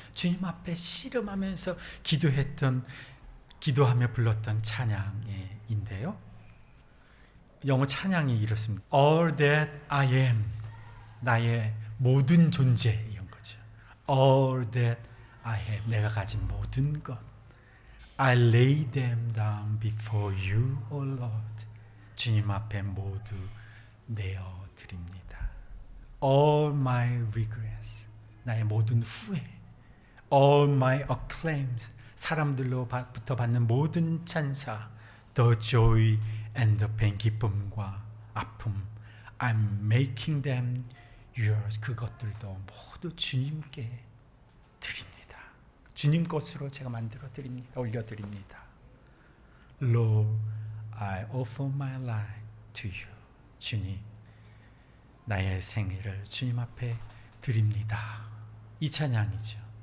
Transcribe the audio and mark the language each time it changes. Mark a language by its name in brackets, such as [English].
[Korean] 주님 앞에 씨름하면서 기도하며 불렀던 찬양인데요. 영어 찬양이 이렇습니다. [English] All that I am, [Korean] 나의 모든 존재, 이런 거죠. [English] All that I have, [Korean] 내가 가진 모든 것. [English] I lay them down before you, O Lord. [Korean] 주님 앞에 모두 내어 드립니다. [English] All my regrets, [Korean] 나의 모든 후회. [English] All my acclaims, [Korean] 사람들로부터 받는 모든 찬사. [English] The joy and the pain, [Korean] 기쁨과 아픔, [English] I'm making them yours. [Korean] 그것들도 모두 주님께 드립니다. 주님 것으로 제가 만들어 드립니다. 올려드립니다. [English] Lord, I offer my life to you. [Korean] 주님, 나의 생애를 주님 앞에 드립니다. 이 찬양이죠.